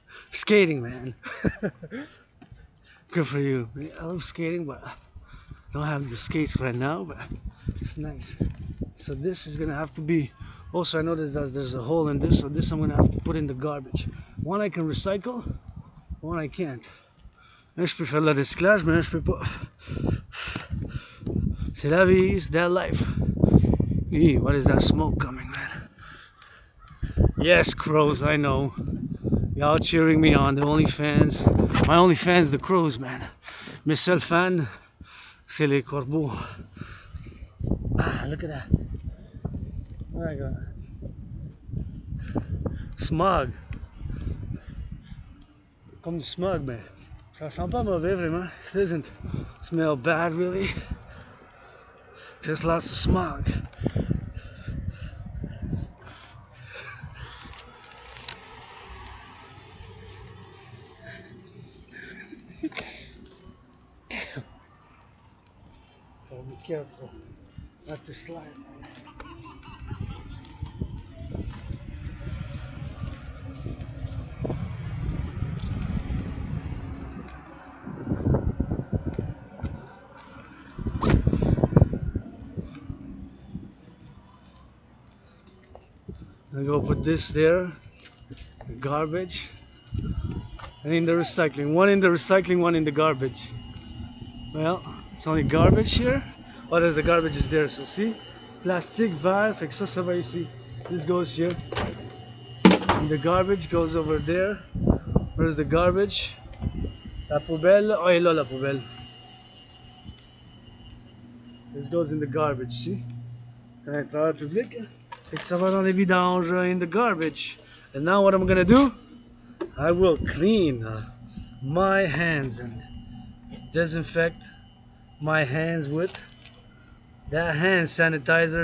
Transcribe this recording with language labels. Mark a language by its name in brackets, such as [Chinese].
[English] Skating, man. Good for you. I love skating, but I don't have the skates right now, but it's nice. So this is gonna have to be, also I noticed that there's a hole in this, so this I'm gonna have to put in the garbage. One I can recycle, one I can't. [French] Un je peux faire le recyclage, mais un je peux pas. [English] C'est la vie, it's that life. Eee, what is that smoke coming, man? Yes, crows, I know. Y'all cheering me on, the only fans. My only fans, the crows, man. [French] Mes seuls fans, c'est les corbeaux. [English] Ah, look at that. Oh my god. Smog. [French] Comme du smog, mais ça sent pas mauvais, vraiment. [English] It doesn't smell bad, really. Just lots of smog. Gotta be careful not to slide. I'm gonna go put this there, the garbage, and in the recycling. One in the recycling, one in the garbage. Well, it's only garbage here. Oh, there's the garbage is there, so see? [French] Plastique, verre, fait que ça va ici. [English] This goes here. And the garbage goes over there. Where's the garbage? [French] La poubelle. Oh, elle est là, la poubelle. [English] This goes in the garbage, see? [French] Un travailleur public. Fait que ça va dans les vidanges, [English] in the garbage. And now what I'm gonna do? I will clean my hands and disinfect my hands with that hand sanitizer.